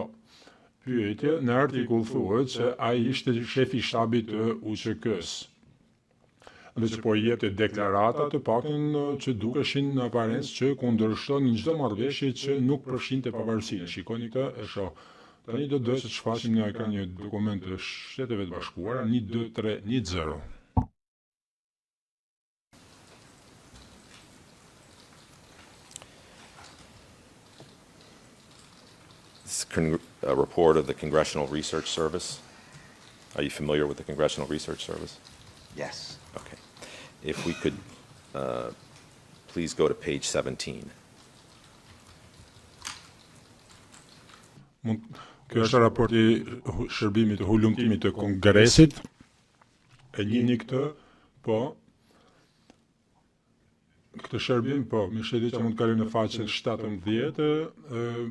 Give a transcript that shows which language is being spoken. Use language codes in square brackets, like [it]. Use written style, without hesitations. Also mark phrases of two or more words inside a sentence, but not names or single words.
[sq] Pyetje, në artikull thuhet se ai ishte shefi i shtabit të UÇK-s. Dhe që po jepte deklarata të paktën që dukeshin në aparencë që kundërshtonin çdo marrëveshje që nuk përfshinte pavarësinë. Shikoni këtë, e shoh. Tani do të shfaqim në ekran një dokument të Shteteve të Bashkuara 12310. [en] A report of the Congressional Research Service. Are you familiar with the Congressional Research Service? Yes. Okay. If we could please go to page 17. [sq] Kjo është raporti shërbimit të hulumtimit të Kongresit. E njihni këtë, po. Këtë shërbim, po, më shëdit që mund të kaloj në faqen 17.